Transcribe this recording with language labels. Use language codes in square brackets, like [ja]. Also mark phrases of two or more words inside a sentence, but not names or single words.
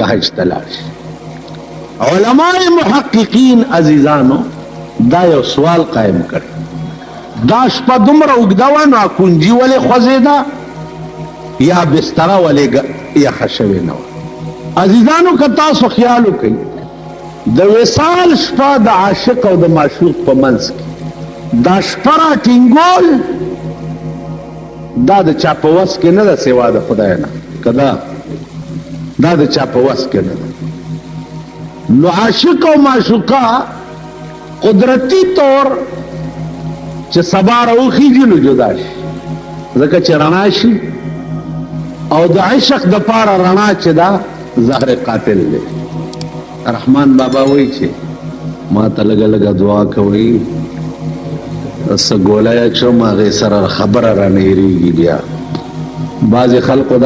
[ps] حج ته لاړ شي علماء محققین عزیزانو دا یو سوال قائم کړ دا شپه دومره اوږده وه نو کنجي ولې خوځېده یا بستره ولې یخه شوې نه وه عزیزانو که تاسو خیال وکئ د وصال شپه د عاشق او د معشوق په منځ کې دا شپه راټینګول دا د چا په وس کې نه ده سوا د خدای نه که دا د چا په وس کې نه ده نو عاشق او معشوقه قدرتی طور چې سبا راوخیږي نو جدا شي ځکه چې رڼا شي او د عشق د پاره رڼا چې دا زهر قاتل دی رحمان بابا وایي چې ما ته لږه لږه دعا کوئ څه ګولی شم هغې سره خبره رانه هېرېږي بیا بعضې خلکو دا